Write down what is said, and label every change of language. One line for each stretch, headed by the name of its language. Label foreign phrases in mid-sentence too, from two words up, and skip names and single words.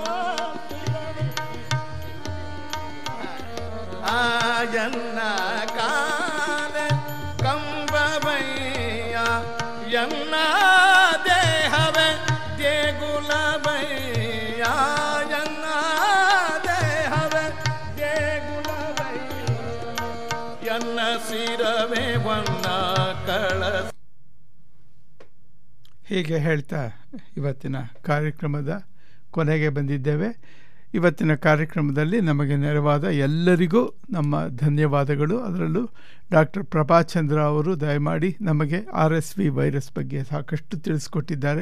Kannada: ಎನ್ನ ಕಾಲೆ ಕಂಬವಯ್ಯ, ಎನ್ನ ದೇಹವೇ ದೇಗುಲವಯ್ಯ, ಎನ್ನ ದೇಹವೇ ದೇಗುಲವಯ್ಯ, ಎನ್ನ ಶಿರವೇ ವನ್ನ ಕಳಸ. ಹೀಗೆ ಹೇಳ್ತಾ ಇವತ್ತಿನ ಕಾರ್ಯಕ್ರಮದ ಕೊನೆಗೆ ಬಂದಿದ್ದೇವೆ. ಇವತ್ತಿನ ಕಾರ್ಯಕ್ರಮದಲ್ಲಿ ನಮಗೆ ನೆರವಾದ ಎಲ್ಲರಿಗೂ ನಮ್ಮ ಧನ್ಯವಾದಗಳು. ಅದರಲ್ಲೂ ಡಾಕ್ಟರ್ ಪ್ರಭಾಚಂದ್ರ ಅವರು ದಯಮಾಡಿ ನಮಗೆ RSV ವೈರಸ್ ಬಗ್ಗೆ ಸಾಕಷ್ಟು ತಿಳಿಸ್ಕೊಟ್ಟಿದ್ದಾರೆ.